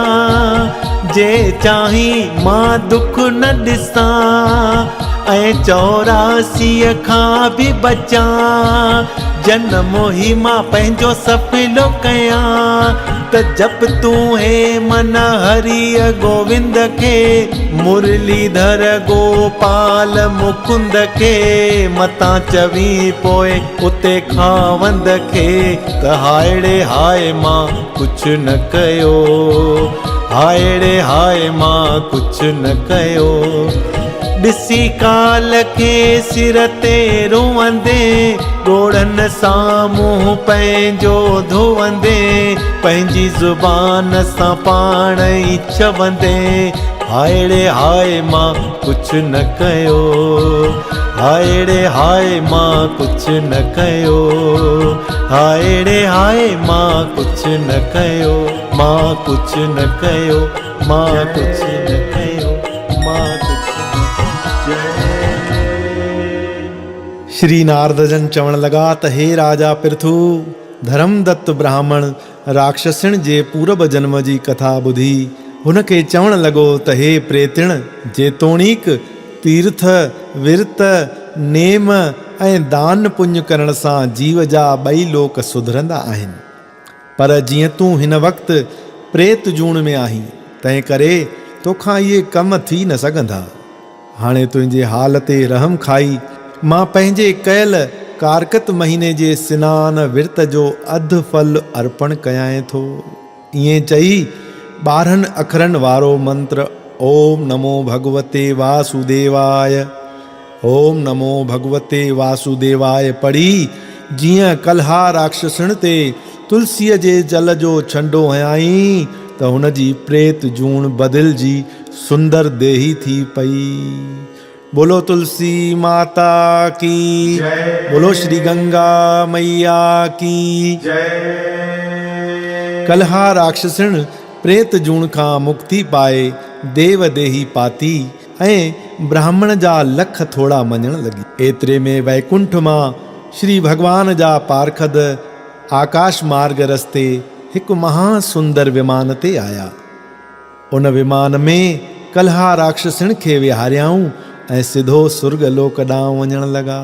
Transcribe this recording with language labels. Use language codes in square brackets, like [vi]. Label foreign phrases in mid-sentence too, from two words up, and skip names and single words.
[sd] जे चाही मां दुख न ॾिसां, ऐं 84 खां बि बचां। जन्म ही मां पंहिंजो सफ़िलो कयां, त जप तूं हे मन हरिय गोविंद खे। मुरलीधर गोपाल मुकुंद खे, मतां चवी पोइ उते खावंद खे। त हाय रे हाय मां कुझु न कयो, हाय रे हाय मां कुझु न कयो। ॾिसी काल खे सिर ते रुअंदे, ॻोढ़नि सां मुंहुं पंहिंजो धुअंदे। पंहिंजी ज़ुबान सां पाण ई चवंदे, हाय रे हाय मां कुझु न कयो, हाय रे हाय मां कुझु न कयो, हाय रे हाय मां कुझु न कयो, मां कुझु न कयो, मां कुझु न कयो, मां कुझु। श्री नारद जन चवण लगा त हे राजा पृथु, धर्मदत्त ब्राह्मण राक्षसण जे पूर्व जन्म जी कथा ॿुधी हुनखे चवण लॻो त हे प्रेतिण, जेतोणीक तीर्थ विर्त नेम ऐं दान पुण्य करण सां जीव जा ॿई लोक सुधरंदा आहिनि। पर जीअं तूं हिन वक़्तु प्रेत जूण में आहीं, तंहिं करे तोखां इहे कम थी न सघंदा। हाणे तुंहिंजे हाल ते रहम खाई मां पंहिंजे कयल कारकत महीने जे सनान विर्त जो अधु फल अर्पण कयां थो। ईअं चई 12 अखरनि वारो मंत्र [sa] ओम नमो भगवते वासुदेवाय, ओम नमो भगवते वासुदेवाय [sd] पढ़ी जीअं कल्हा राक्षसण ते तुलसीअ जे जल जो छंडो हयाईं त हुन जी प्रेत जूण बदिलजी सुंदर देही थी पई। [hi] बोलो तुलसी माता की जय, बोलो श्री गंगा मैया की जय। [sd] कल्हा राक्षसण प्रेत जूण खां मुक्ति पाए देव देही पाती ऐं ब्राह्मण जा लख थोड़ा मञण लगी। एतिरे में वैकुंठ मां श्री भगवान जा पारखद आकाश मार्ग रस्ते हिकु महासुंदर विमान ते आया। उन विमान में कल्हा राक्षसण खे विहारियाऊं ऐं सिधो सुर्ग लोक ॾांहुं वञण लगा।